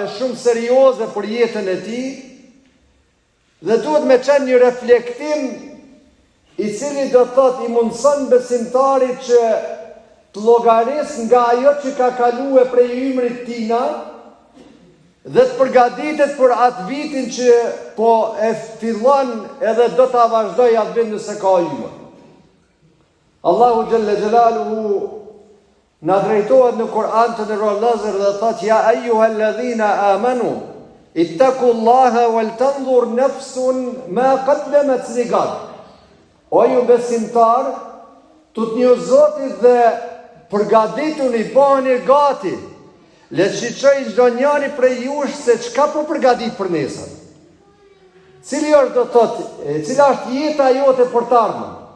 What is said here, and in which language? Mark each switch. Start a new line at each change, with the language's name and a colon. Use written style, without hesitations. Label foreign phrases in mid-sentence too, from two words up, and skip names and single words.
Albanian: shumë serioze për jetën e tij, dhe duhet me qenë një reflektim i cili do të thotë i mundson besimtarit që të llogaris nga ajo që ka kaluar prej ymrit tina dhe të përgatitet për atë vitin që po e fillon edhe do ta vazhdoj atë vit nëse ka ymër. Allahu
Arabic: جل جلاله
Albanian: na drejtohet në Kur'an të nderuar vëllezër dhe thotë
Arabic: يا أيها الذين آمنوا اتقوا الله ولتنظر نفس ما قدمت لغد.
Albanian: O ju besimtar, Tut një Zotit dhe përgadituni, bëheni gati. Le të shiqoj çdo njëri prej jush se çka po përgatit për nesër. Cila është jeta jote për të ardhmen?